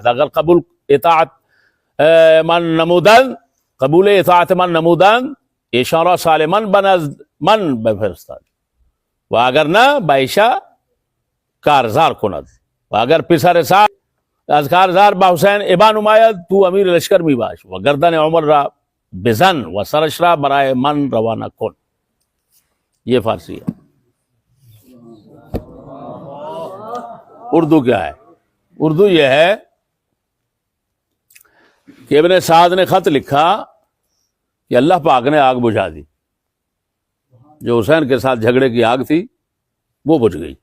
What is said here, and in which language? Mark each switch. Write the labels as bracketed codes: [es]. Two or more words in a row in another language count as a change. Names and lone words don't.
[fa] اگر قبول اطاعت من نمودند، ایشان را سالما بنزد من بفرستاد و اگر نه به ایشا کارزار کند و اگر پسر سعد از کارزار به حسین ابا نماید، تو امیر لشکر می باش و گردن عمر را بزن و سرش را برای من روانه کن. [ur] یہ فارسی ہے. اردو کیا ہے؟ اردو یہ ہے کہ ابن سعد نے خط لکھا کہ اللہ پاک نے آگ بجھا دی. جو حسین کے ساتھ جھگڑے کی آگ تھی وہ بجھ گئی.